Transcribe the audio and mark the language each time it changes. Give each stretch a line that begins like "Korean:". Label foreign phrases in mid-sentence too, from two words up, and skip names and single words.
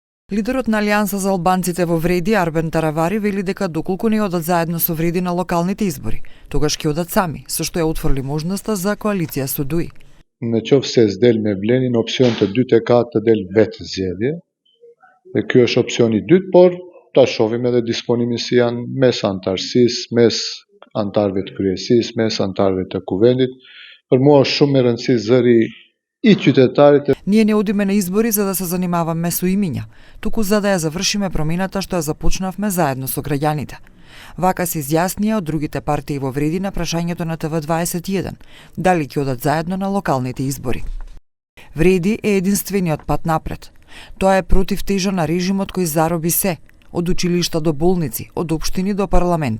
Macedonian: Лидерот на Алијанса за албанците во Вреди, Арбен Таравари, вели дека доколку не одат заедно со Вреди на локалните избори, тогаш ќе одат сами, со што ја отфрли можноста за коалиција со ДУИ.
Albanian: Në qoftë se s'del me vlenin, opsion të dytë e ka të del vetë zgjedhje. Dhe ky është opsioni i dytë, por ta shohim edhe disponimin si janë mes antarësisë, mes antarëve të kryesisë, mes antarëve të kuvendit. Për mua është shumë e rëndësishme zëri и qytetarit.
Macedonian: Ние не одиме на избори за да се занимаваме со имиња, туку за да ја завршиме промената што ја започнавме заедно со граѓаните. Вака се изјаснија од другите партии во Вреди на прашањето на ТВ21, дали ќе одат заедно на локалните избори. Вреди е единствениот пат напред. Тоа е против тежа на режимот кој зароби се, од училишта до болници, од општини до парламент.